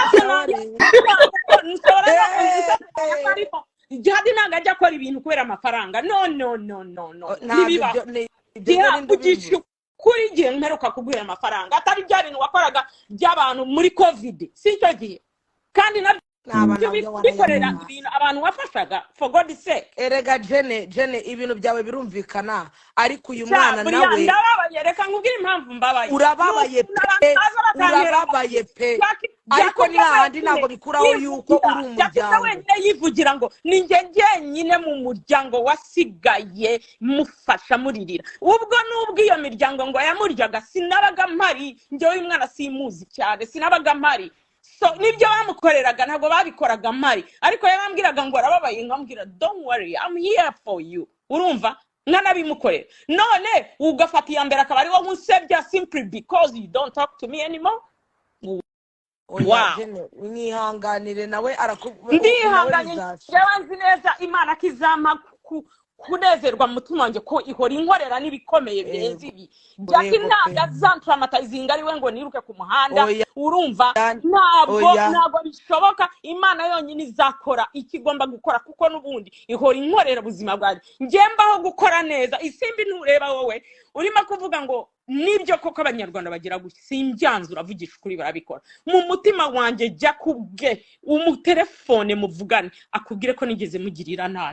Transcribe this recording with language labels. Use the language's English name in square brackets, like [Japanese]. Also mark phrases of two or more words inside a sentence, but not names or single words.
[Kinyarwanda] Jihadi ntabwo ajya akora ibintu kubera amafaranga no ntibiba kugisha kuri gihe mperuka kuguhera amafaranga atari bya bintu wakoraga by'abantu muri covid si cyo gihe kandi bikorera ibintu abantu wafashaga [English] for God's sake [Kinyarwanda] erega jene ibintu byawe birumvikana ariko uyu mwana nawe reka nkubwire impamvu mbabaye urababaye pe ariko ni handi ntabwo bikuraho yuko uri umuryango wenyine yivugira ngo ni njye njyenyine mu muryango wasigaye mufasha muririra ubwo nubwo iyo miryango ngo yamuryaga sinabaga mpari njyewe uyu mwana simuzi cyane sinabaga mpari so nibyo bamukoreraga ntabwo babikoraga mpari ariko yarambwiraga ngo arababaye nkambwira [English] don't worry I'm here for you [Kinyarwanda] urumva nkanabimukorera none ugafata iya mbere akaba ari wowe unsebya [English] simply because you don't talk to me anymore [Kinyarwanda] nihanganire nawe ndihanganye njyewe nzi neza Imana kizama kunezerwa mu mutima wanjye ko ihora inkorera n'ibikomeye birenze ibi Jackie ntabwo azantramatizinga ari we ngo niruke ku muhanda urumva ntabwo bishoboka Imana yonyine izakora ikigomba gukora kuko n'ubundi ihora inkorera ubuzima bwanjye ngembaho gukora neza isimbi ntureba wowe urimo kuvuga ngo nibyo koko abanyarwanda bagira gusa simbyanzura avugisha ukuri barabikora mu mutima wanjye jya kubwe umutelefone muvugane akubwire ko nigeze mugirira nabi